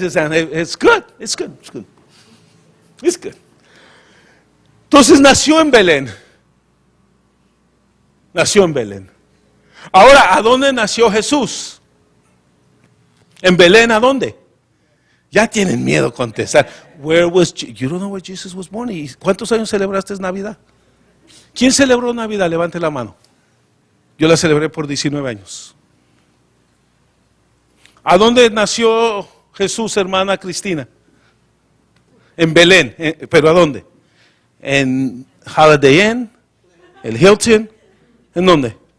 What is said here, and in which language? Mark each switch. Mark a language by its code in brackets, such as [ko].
[en] It's good. It's good. It's good. It's good. [es] Entonces nació en Belén. Nació en Belén. Ahora, ¿a dónde nació Jesús? ¿En Belén a dónde? Ya tienen miedo a contestar. [en] You don't know where Jesus was born? [es] ¿Y cuántos años celebraste Navidad? ¿Quién celebró Navidad? Levante la mano. Yo la celebré por 19 años. ¿A dónde nació Jesús, hermana Cristina? En Belén. ¿Pero a dónde? En Holiday Inn, el Hilton. ¿En dónde?